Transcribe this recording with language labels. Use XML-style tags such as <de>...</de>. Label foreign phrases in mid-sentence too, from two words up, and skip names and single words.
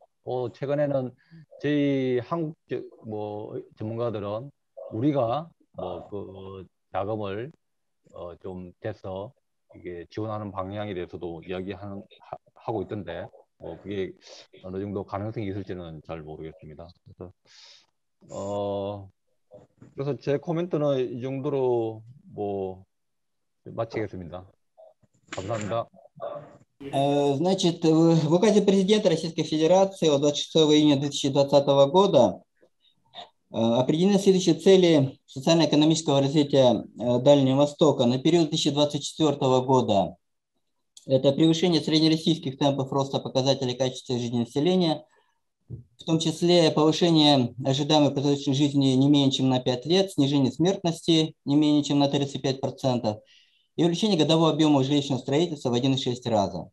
<ko>또 최근에는 저희 한국 뭐 전문가들은 우리가 뭐 그 자금을 좀 돼서 이게 지원하는 방향에 대해서도 하고 있던데, 뭐 그게 어느 정도 가능성이 있을지는 잘 모르겠습니다. 그래서 제 코멘트는 이 정도로 뭐 마치겠습니다. 감사합니다.</ko> <ru>Значит, в указе президента Российской Федерации от 26 июня 2020 года определены следующие цели социально-экономического развития Дальнего Востока на период 2024 года. Это превышение среднероссийских темпов роста показателей качества жизни населения, в том числе повышение ожидаемой продолжительности жизни не менее чем на 5 лет, снижение смертности не менее чем на 35% и увеличение годового объема жилищного строительства в 1,6 раза.</ru>